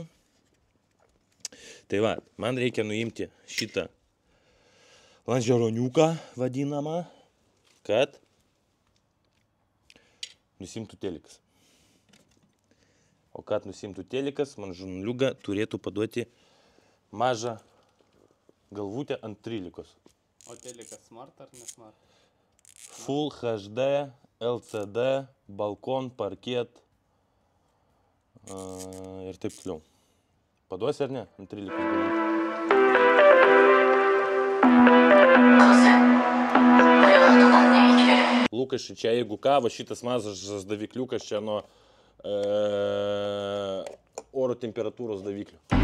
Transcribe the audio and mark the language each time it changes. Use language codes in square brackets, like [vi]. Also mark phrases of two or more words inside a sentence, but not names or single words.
[lt] Tai va, man reikia nuimti šitą lanžeroniuką vadinamą, kad nusimtų telikas. O kad nusimtų telikas, man žurnaliuga turėtų paduoti mažą galvutę ant 13. O telikas smart ar ne smart? Full HD, LCD, balkon, parket ir taip toliau. Paduosi ar ne ant 13 galvutę? Lukašai, čia jeigu ką, va šitas mažas davikliukas čia nuo oro temperatūros daviklių.